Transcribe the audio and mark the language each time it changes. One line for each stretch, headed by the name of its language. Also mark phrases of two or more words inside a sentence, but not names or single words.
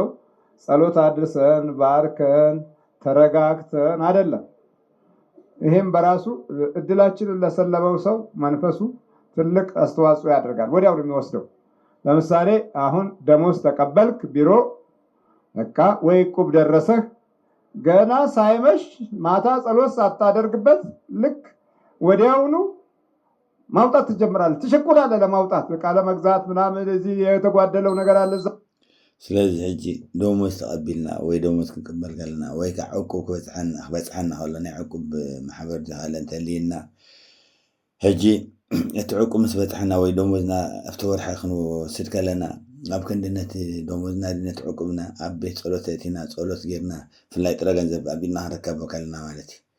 Amharic: ጸሎት አድርሰን ባርከን ተረጋግተን አይደለም። ይሄም በራሱ እድላችንን ለሰለበው ሰው መንፈሱ ትልቅ አስተዋጽኦ ያደርጋል። ወዲያው ነው የሚወስደው። ለምሳሌ አሁን ደሞዝ ተቀበልክ ቢሮ በቃ ወይ ቁብ ደረሰህ ገና ሳይመሽ ማታ ጸሎት ሳታደርግበት ልክ ወዲያውኑ ማውጣት ትጀምራለህ። ትሸኩላለህ ለማውጣት በቃ ለመግዛት ምናምን እዚህ የተጓደለው ነገር አለ።
Tigrinya: ስለዚህ ሕጂ ደሞዝ ተቀቢልና ወይ ደሞዝ ክንቅበል ከለና ወይ ከዓ ዕቁብ ክበፅሐና ከሎ ናይ ዕቁብ ማሕበር ዝሃለ እንተልይልና ሕጂ እቲ ዕቁብ ምስ በፅሐና ወይ ደሞዝና ኣብቲ ወርሒ ክንወስድ ከለና ኣብ ክንዲ ነቲ ደሞዝና ነቲ ዕቁብና ኣብ ቤት ጸሎት እቲና ጸሎት ጌርና ፍላይ ጥረ ገንዘብ ኣቢልና ክንረከቦ ከለና ማለት